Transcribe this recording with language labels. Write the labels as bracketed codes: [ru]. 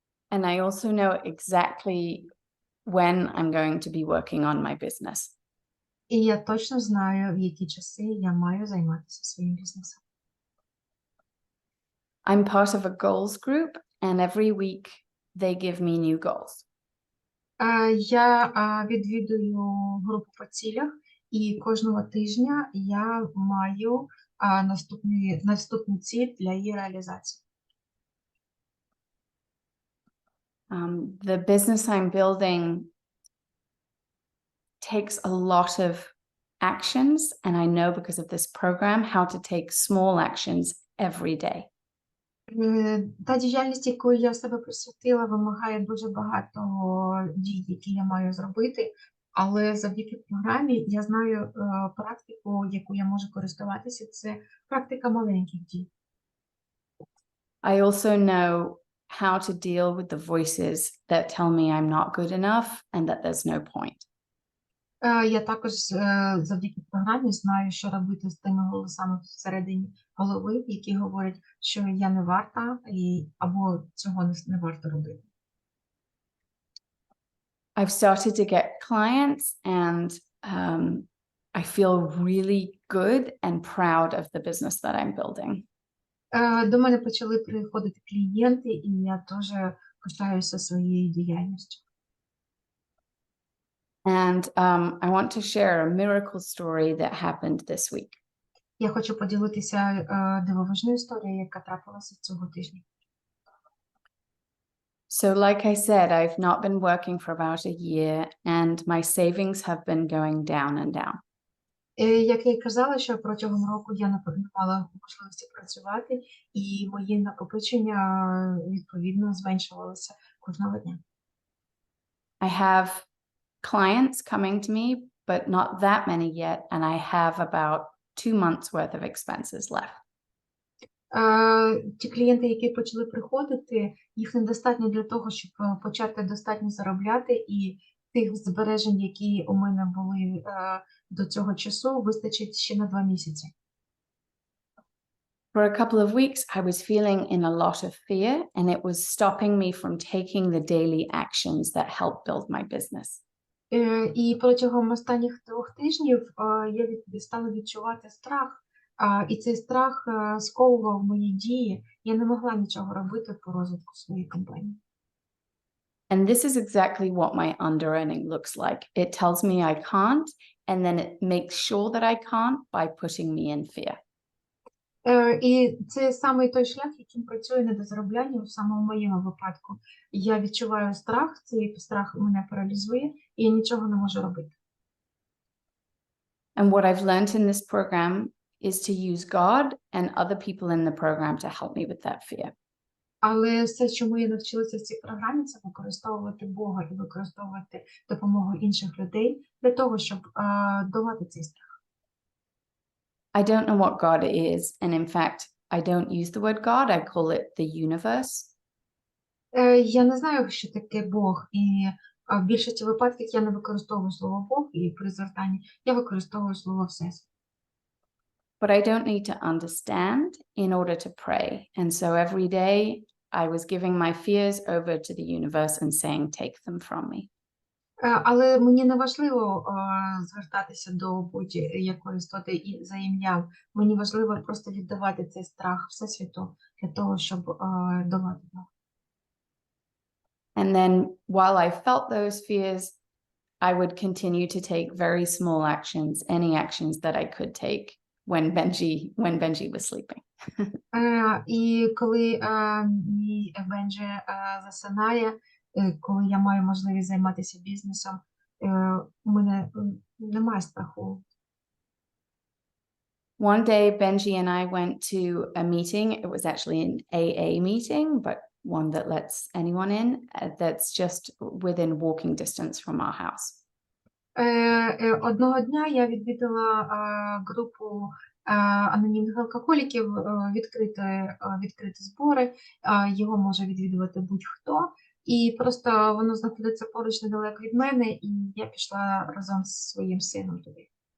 [en] And I also know exactly when I'm going to be working on my business. [uk] І я точно знаю, в які часи я маю займатися своїм бізнесом. [en] I'm part of a goals group, and every week they give me new goals. [uk] Я відвідую групу по цілях, і кожного тижня я маю наступну ціль для її реалізації. [en] The business I'm building takes a lot of actions, and I know because of this program how to take small actions every day. [uk] Та діяльність, якою я себе присвятила, вимагає дуже багато дій, які я маю зробити, але завдяки програмі я знаю практику, яку я можу користуватися, це практика маленьких дій. [en] I also know how to deal with the voices that tell me I'm not good enough and that there's no point. [uk] Я також завдяки програмі знаю, що робити з тими голосами всередині голови, які говорять, що я не варта або цього не варто робити. [en] I've started to get clients, and I feel really good and proud of the business that I'm building. [uk] До мене почали приходити клієнти, і я дуже пишаюся своєю діяльністю. [en] And I want to share a miracle story that happened this week. [uk] Я хочу поділитися дивовижною історією, яка трапилася цього тижня. [en] So, like I said, I've not been working for about a year, and my savings have been going down and down. [uk] Як я й казала, що протягом року я не мала можливості працювати, і мої накопичення, відповідно, зменшувалися кожного дня. [en] I have clients coming to me, but not that many yet, and I have about 2 months worth of expenses left. [uk] Ті клієнти, які почали приходити, їх недостатньо для того, щоб почати достатньо заробляти, і тих збережень, які у мене були до цього часу, вистачить ще на 2 місяці. [en] For a couple of weeks, I was feeling in a lot of fear, and it was stopping me from taking the daily actions that help build my business. [uk] І протягом останніх 2 тижнів я стала відчувати страх, і цей страх сковував мої дії. Я не могла нічого робити по розвитку своєї компанії. [en] And this is exactly what my under-earning looks like. It tells me I can't, and then it makes sure that I can't by putting me in fear. [uk] І це саме той шлях, яким працює недозаробляння, саме в моєму випадку. Я відчуваю страх, цей страх мене паралізує, і я нічого не можу робити. [en] And what I've learned in this program is to use God and other people in the program to help me with that fear. [uk] Але все, чому я навчилася в цій програмі, це використовувати Бога і використовувати допомогу інших людей для того, щоб долати цей страх. [en] I don't know what God is, and in fact, I don't use the word God, I call it the universe. [uk] Я не знаю, що таке Бог, і в більшості випадків я не використовую слово Бог і при звертанні, я використовую слово Всесвіт. [en] But I don't need to understand in order to pray. And so every day I was giving my fears over to the universe and saying, take them from me. [uk] Але мені не важливо звертатися до будь-якої істоти за ім'ям. Мені важливо просто віддавати цей страх Всесвіту для того, щоб долати його. [en] And then while I felt those fears, I would continue to take very small actions, any actions that I could take when Benji was sleeping. [uk] І коли мій Бенджі засинає, коли я маю можливість займатися бізнесом, у мене немає страху. [en] One day, Benji and I went to a meeting. It was actually an AA meeting, but one that lets anyone in, that's just within walking distance from our house. [uk] Одного дня я відвідала групу анонімних алкоголіків, відкриті збори, його може відвідувати будь-хто, і просто воно знаходиться поруч недалеко від мене, і я пішла разом з своїм сином туди.